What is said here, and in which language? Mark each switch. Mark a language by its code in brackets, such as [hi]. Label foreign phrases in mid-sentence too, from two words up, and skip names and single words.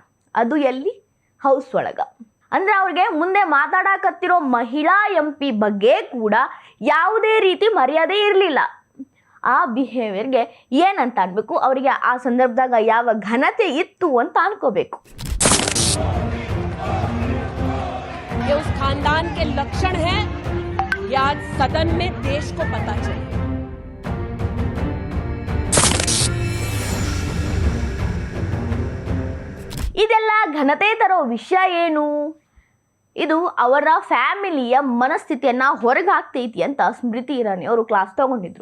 [kn] ಅದು ಎಲ್ಲಿ? ಹೌಸ್ ಒಳಗೆ. ಅಂದರೆ ಅವ್ರಿಗೆ ಮುಂದೆ ಮಾತಾಡಕತ್ತಿರೋ ಮಹಿಳಾ MP ಬಗ್ಗೆ ಕೂಡ ಯಾವುದೇ ರೀತಿ ಮರ್ಯಾದೆ ಇರಲಿಲ್ಲ. ಆ ಬಿಹೇವಿಯರ್ಗೆ ಏನಂತ ಅನ್ಬೇಕು, ಅವರಿಗೆ ಆ ಸಂದರ್ಭದಾಗ ಯಾವ ಘನತೆ ಇತ್ತು ಅಂತ ಅನ್ಕೋಬೇಕು. [hi] ये उस खानदान के लक्षण हैं, ये आज सदन में देश को पता चले. [kn] ಇದೆಲ್ಲ ಘನತೆ ತರೋ ವಿಷಯ ಏನು? ಇದು ಅವರ ಫ್ಯಾಮಿಲಿಯ ಮನಸ್ಥಿತಿಯನ್ನು ಹೊರಗೆ ಹಾಕ್ತೈತಿ ಅಂತ ಸ್ಮೃತಿ ಇರಾನಿ ಅವರು ಕ್ಲಾಸ್ ತಗೊಂಡಿದ್ರು.